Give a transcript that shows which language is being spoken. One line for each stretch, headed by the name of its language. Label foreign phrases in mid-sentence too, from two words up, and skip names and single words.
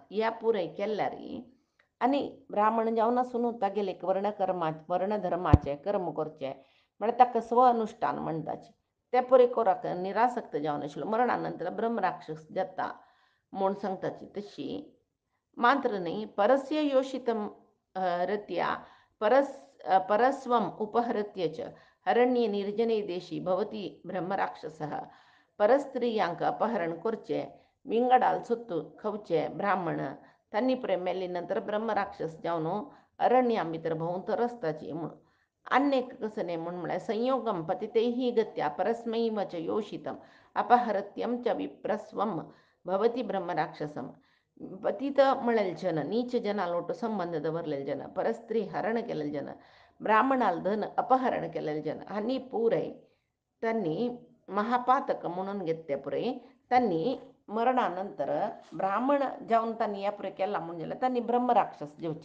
Konkani: ह्या पुराय केल्यार आनी ब्राह्मण जावन आसून तागेले एक वर्णधर्माचे कर्म करचे म्हळ्यार ताका स्व अनुश्ठान म्हणटाचे ते परे कोराक निरासक्त जावन आशिल्लो. मरणा नंतर ब्रह्म राक्षस जाता म्हूण सांगताची. तशी मात्र न्ही
Sanskrit: परस्य योषितम रत्या परस्वम उपहृत्य च हरण्ये निर्जने देशी भवती ब्रह्मराक्षसः.
Konkani: परस्त्रियांक अपहरण करचे विंगडाल सुत्तू खवचे ब्राह्मण तांणी मेल्ली नंतर ब्रह्मराक्षस जावन अरण्यां भितर भोंवत रस्ताची म्हूण. अन्येक कसने म्हूण म्हळ्यार
Sanskrit: संयोगम पतितैः गत्या परस्मैव च योषितम अपहृत्यम च विप्रस्वम भवती ब्रह्मराक्षसम.
Konkani: पतित म्हळेल जन नीच जनाल वटू संबंध दवरलेले जन परस्त्री हरण केलेले जन ब्राह्मणाल धन अपहरण केलेले जन हांणी पुरय तांणी महापातक म्हणून घेतले पुरय तांणी मरणानंतर ब्राह्मण जावन तांणी येपरे केला म्हूण जाल्यार तांणी ब्रह्मराक्षस जेवचे.